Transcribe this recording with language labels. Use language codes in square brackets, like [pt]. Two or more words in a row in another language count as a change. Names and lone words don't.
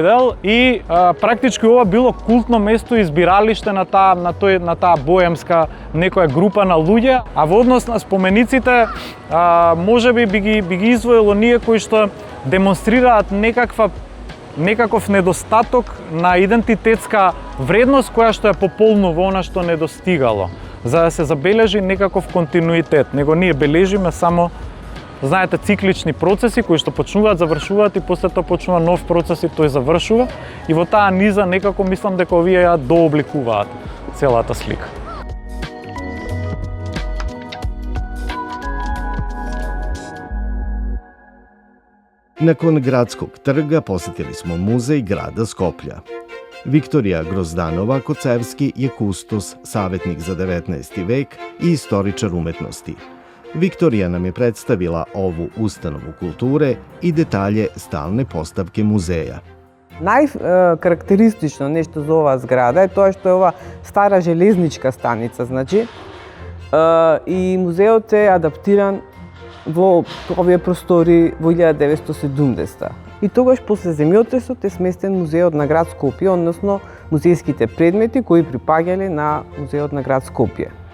[mk] дел, и практички ова било култно место и избиралиште на таа боемска некоја група на луѓе, а во однос на спомениците можеби би ги издвоило ние кои што демонстрираат некаков недостаток на идентитетска вредност која што е пополнува она што недостигало, за да се забележи некаков континуитет. Него ние бележиме само, знаете, циклични процеси кои што почнуваат, завршуваат и после тоа почнува нов процес и тој завршува. И во таа низа некако мислам дека овие ја дообликуваат целата слика. [sr] Nakon gradskog trga posjetili smo muzej grada Skoplja. Viktorija Grozdanova-Kocevski je kustos, savjetnik za 19. vek i istoričar umetnosti. Viktorija nam je predstavila ovu ustanovu kulture i detalje stalne postavke muzeja. [mk] Најкарактеристично нешто за оваа зграда е тоа што е ова стара железничка станица, значи, и музеот е адаптиран во овие простори во 1970-та. и тогаш после земјотресот е сместен музеот на град Скопје, односно музејските предмети кои припаѓале на музеот на град Скопје.